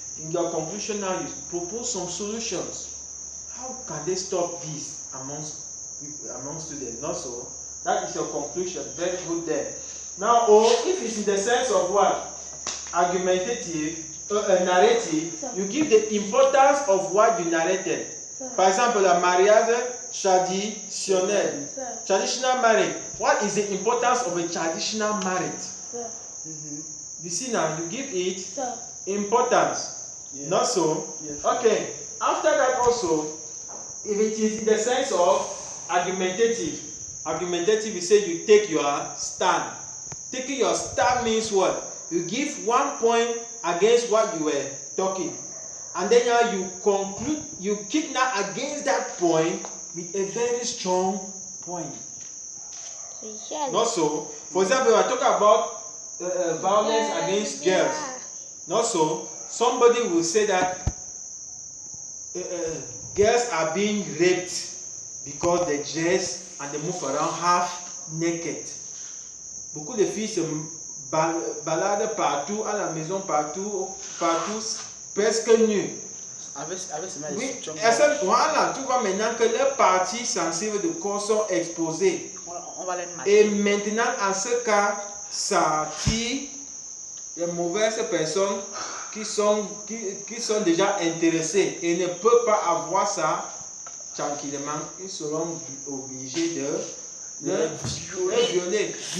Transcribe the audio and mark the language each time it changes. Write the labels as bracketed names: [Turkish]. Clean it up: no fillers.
[English] In your conclusion now, you propose some solutions. How can they stop this among students? Not so. That is your conclusion. Very good there. Now, or if it's in the sense of what? Argumentative, narrative, you give the importance of what you narrated. [French] Par exemple, la mariage traditionnel. [English] Traditional marriage. What is the importance of a traditional marriage? You see now, you give it importance. Yes. Not so? Yes. Okay. After that also, if it is in the sense of argumentative, you say you take your stand. Taking your stand means what? You give 1 point against what you were talking. And then you conclude, you kick now against that point with a very strong point. Not so? For example, I talk about violence against girls. Not so? Somebody will say that girls are being raped because they dress and they move around half naked. [French] Beaucoup de filles se baladent partout, à la maison, partout, presque nues. Oui, voilà, tu vois maintenant que les parties sensibles du corps sont exposées. Et maintenant, en ce cas, ça attire les mauvaises personnes qui sont déjà intéressés et ne peuvent pas avoir ça tranquillement, ils seront obligés de les violer.